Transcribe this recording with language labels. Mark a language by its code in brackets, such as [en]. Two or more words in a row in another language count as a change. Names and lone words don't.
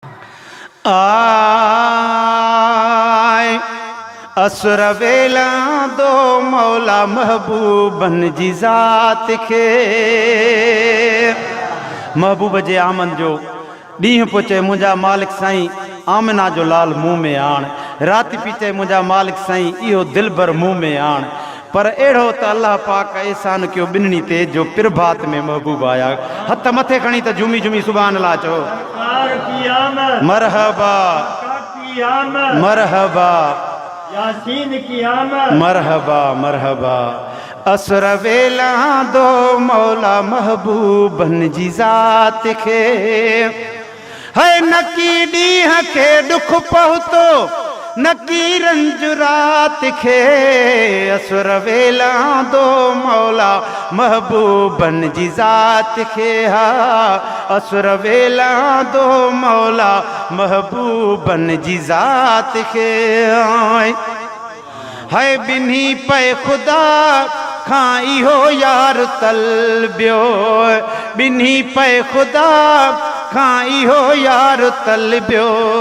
[sd] آئي اسر ويلان دو مولا محبوبن جي ذات کي. محبوب جي آمد جو ڏينهن پيو چئي، منهنجا مالڪ سائين، آمنا جو لال منهن ۾ آڻ. رات پيو چئي، منهنجا مالڪ سائين، اهو دلبر منهن ۾ آڻ. پر اهڙو ته الله پاڪ احسان ڪيو ٻنهي تي، جو پرڀات ۾ محبوب آيا. هٿ مٿي کڻي ته جهومي جهومي [ar] سبحان الله [sd] چئو. [ur] سرڪار کی آمد. مرحبا. آقا کی آمد. مرحبا. یاسين کی آمد. مرحبا، مرحبا. [sd] اسر ويلان دو مولا محبوبن جي ذات کي. هي نڪي ڏينهن کي ڏک پهتو، نڪي رنج رات کي. اسر ويلان دو مولا محبوبن جي ذات کي. ها، اسر ويلان دو مولا محبوبن جي ذات کي. هاي ٻنهي پئي خدا کان اهو يار طلبيو، ٻنهي پئي خدا کان اهو يار طلبيو.